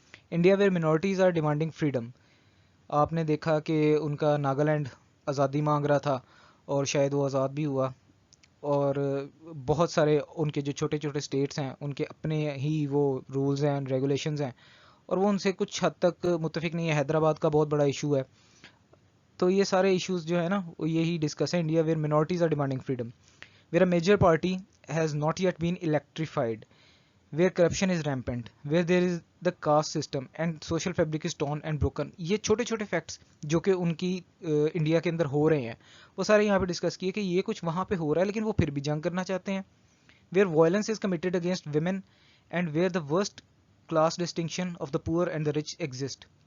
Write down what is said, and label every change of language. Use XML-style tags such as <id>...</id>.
<en>India where minorities are demanding freedom.</en> <ur>آپ نے دیکھا کہ ان کا ناگالینڈ آزادی مانگ رہا تھا اور شاید وہ آزاد بھی ہوا، اور بہت سارے ان کے جو چھوٹے چھوٹے اسٹیٹس ہیں ان کے اپنے ہی وہ رولز ہیں ریگولیشنز ہیں، اور وہ ان سے کچھ حد تک متفق نہیں ہے. حیدرآباد کا بہت بڑا ایشو ہے. تو یہ سارے ایشوز جو ہے نا وہ یہی ڈسکس ہے.</ur> <en>India where minorities are demanding freedom, where a major party has not yet been electrified, where corruption is rampant, where there is the caste system and social fabric is torn and broken.</en> <ur>یہ چھوٹے چھوٹے facts جو کہ ان کی India کے اندر ہو رہے ہیں وہ سارے یہاں پہ ڈسکس کیے کہ یہ کچھ وہاں پہ ہو رہا ہے لیکن وہ پھر بھی جنگ کرنا چاہتے ہیں.</ur> <en>where violence is committed against women and where the worst class distinction of the poor and the rich exist.</en>